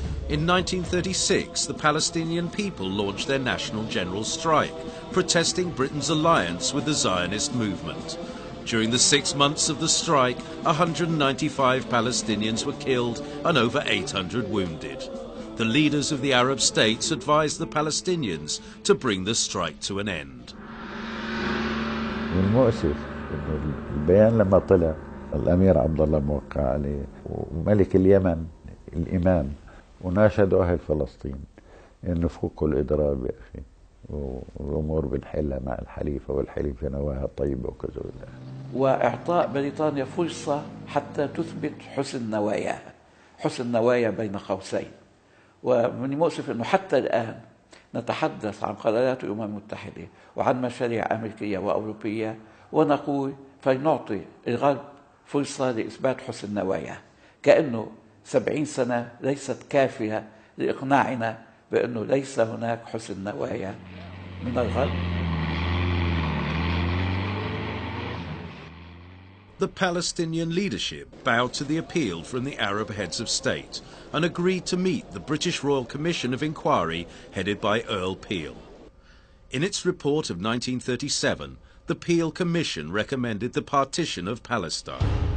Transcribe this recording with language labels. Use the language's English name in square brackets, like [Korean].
[English] In 1936, the Palestinian people launched their national general strike, protesting Britain's alliance with the Zionist movement. During the 6 months of the strike, 195 Palestinians were killed and over 800 wounded. The leaders of the Arab states advised the Palestinians to bring the strike to an end. [Arabic] والمؤسف انه البيان لما طلع الامير عبد الله موقع عليه وملك اليمن الامام وناشدوا اهل فلسطين انه فوقوا الاضراب يا اخي والامور بنحلها مع الحليفه والحليفه نواها طيبه وكذا. واعطاء بريطانيا فرصه حتى تثبت حسن نواياها، حسن نوايا بين قوسين. ومن المؤسف انه حتى الان نتحدث عن قرارات الأمم المتحدة وعن مشاريع أمريكية وأوروبية ونقول فلنعطي الغرب فرصة لإثبات حسن نوايا، كأنه 70 سنة ليست كافية لإقناعنا بأنه ليس هناك حسن نوايا من الغرب. [English] The Palestinian leadership bowed to the appeal from the Arab heads of state and agreed to meet the British Royal Commission of Inquiry headed by Earl Peel. In its report of 1937, the Peel Commission recommended the partition of Palestine.